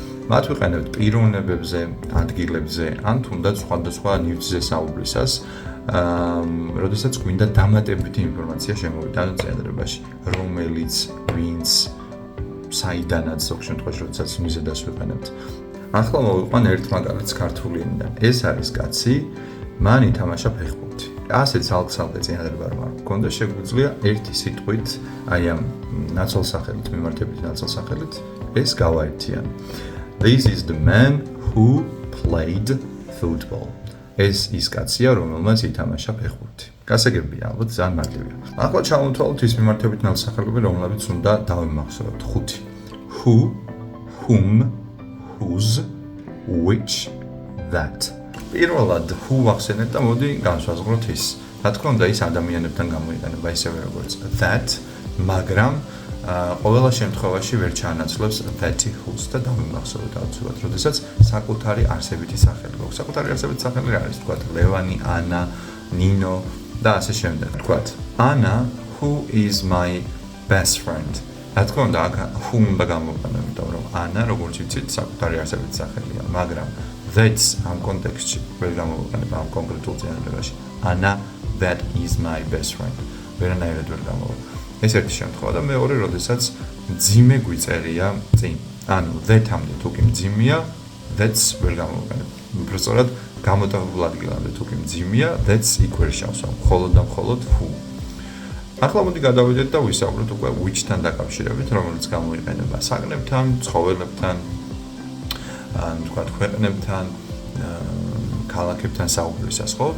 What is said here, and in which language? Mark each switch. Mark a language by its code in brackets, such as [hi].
[ka] მათ ვიყენებთ პიროვნებებზე, ადგილებზე, ან თუნდაც სხვადასხვა ნივთზე საუბრისას, როდესაც გვინდა დამატებითი ინფორმაცია შემოვიტანოთ წერილობაში, რომელიც, ვინც, საიდანაც ზოგ შემთხვევაში, როდესაც მიზედას ვიყენებთ. ახლა მოვიყვან ერთ მაგალითს ქართული ენიდან. ეს არის კაცი, მან ითამაშა ფეხბურთი. ასეთ ცალკე წინადადება რომ არ გქონდა, შეგვიძლია ერთი სიტყვით, აი ამ ნაცვალსახელით, მიმართებითი ნაცვალსახელით ეს გავაერთიან. [en] This is the man who played football. [ka] ეს ის კაცია, რომელმაც ითამაშა ფეხბურთი. გასაგებია, ალბათ ძალიან მარტივია. ახლა ჩავთვალოთ ის მიმართებითი ნაცვალსახელები, რომლებიც უნდა დავიმახსოვროთ. 5. [en] Who, whom, whose, which, that. [ka] პირველად who ვახსენეთ და მოდი განსაზღვროთ ის. რა თქმა უნდა, ის ადამიანებთან გამოიყენება ისევე როგორც that, მაგრამ ყოველ შემთხვევაში ვერ ჩაანაცვლებს that-ი whose და დავიმახსოვროთ აუცილებლად, როდესაც საკუთარი არსებითი სახელი გვაქვს. საკუთარი არსებითი სახელი რა არის? თქვათ ლევანი, ანა, ნინო და ასე შემდეგ. თქვათ [en] ანა, who is my best friend. [ka] რა თქმა უნდა, who უნდა გამოვიყენო, იმიტომ რომ ანა, როგორც იცით, საკუთარი არსებითი სახელია, მაგრამ that's ამ კონტექსტში ვერ გამოვიყენება ამ კონკრეტულ წინადადებაში. [en] Anna, that is my best friend. [ka] ვერანაირად ვერ გამოვა. ეს ერთი შემთხვევა და მეორე, როდესაც მძიმე გვიწერია წინ. ანუ that-ამდე თუ კი მძიმეა, that's ვერ გამოვიყენებ. უბრალოდ გამოტოვებულ ადგილამდე თუ კი მძიმეა, that's იქ ვერ შევსვამ. მხოლოდ და მხოლოდ who. ახლა მოდი გადავიდეთ და ვისაუბროთ უკვე which-თან დაკავშირებით, რომელიც გამოიყენება საგნებთან, ცხოველებთან, ან თქვათ ქვეყნებთან, ქალაქებთან საუბრისას, ხო?